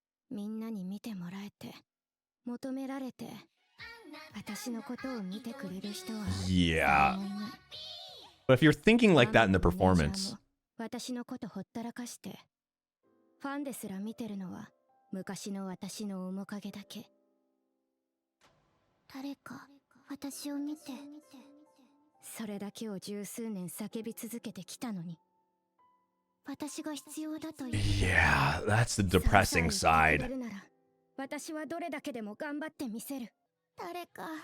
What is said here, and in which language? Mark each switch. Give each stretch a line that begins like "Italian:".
Japanese: みんなに見てもらえて、求められて、私のことを見てくれる人は。 Yeah.
English: But if you're thinking like that in the performance.
Japanese: 私のことほったらかして。ファンですら見てるのは昔の私の面影だけ。誰か私を見て。それだけを十数年叫び続けてきたのに。私が必要だという。
English: Yeah, that's the depressing side.
Japanese: 私はどれだけでも頑張ってみせる。誰か。